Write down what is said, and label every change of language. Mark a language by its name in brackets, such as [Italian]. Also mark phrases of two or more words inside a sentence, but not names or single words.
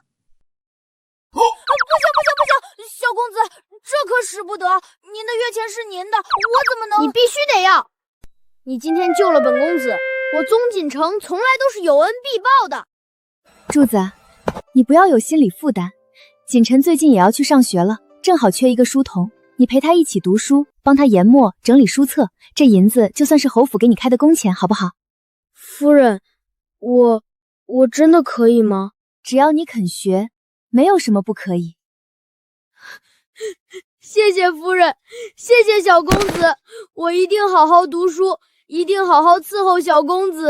[Chinese] 不行，小公子，这可使不得。您的月钱是您的，我怎么能…… 你必须得要。你今天救了本公子，我宗锦城从来都是有恩必報的。柱子，你不要有心理負担。锦晨最近也要去上學了，正好缺一個書童，你陪他一起讀書，幫他研墨整理書冊，這銀子就算是侯府給你開的工錢，好不好？夫人，我真的可以嗎？只要你肯學，沒有什麼不可以。謝謝夫人，謝謝小公子，我一定好好讀書，一定好好伺候小公子。